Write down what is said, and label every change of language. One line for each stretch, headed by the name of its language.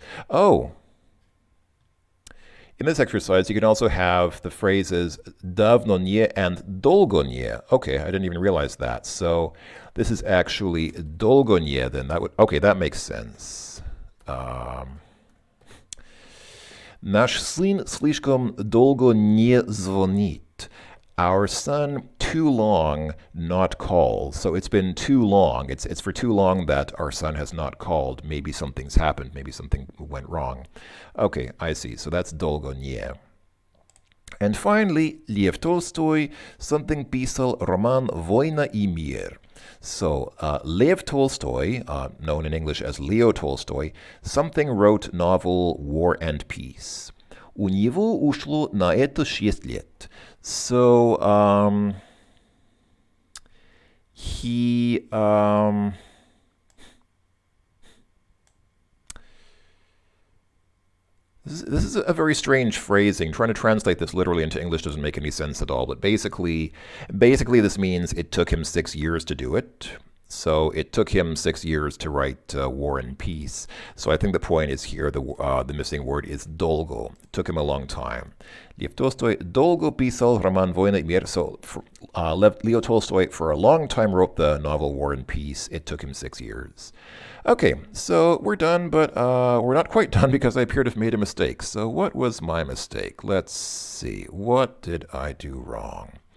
English: Oh. In this exercise, you can also have the phrases давно не and долго не. Okay, I didn't even realize that. So this is actually долго не, then that makes sense.
Russian: Наш сын слишком долго не звонит.
English: Our son too long not called. So it's been too long. It's for too long that our son has not called. Maybe something's happened. Maybe something went wrong. Okay, I see. So that's долго не. And finally,
Russian: Lev Tolstoy, something писал роман «Война и мир».
English: So Lev Tolstoy, known in English as Leo Tolstoy, something wrote novel War and Peace.
Russian: У него ушло на это 6 лет.
English: So, this is a very strange phrasing. Trying to translate this literally into English doesn't make any sense at all. But basically this means it took him 6 years to do it. So it took him 6 years to write War and Peace. So I think the point is here, the missing word is долго. It took him a long time.
Russian: Lev Tolstoy долго писал роман «Война и мир».
English: So Leo Tolstoy for a long time wrote the novel War and Peace. It took him 6 years. Okay, so we're done, but we're not quite done because I appear to have made a mistake. So what was my mistake? Let's see. What did I do wrong?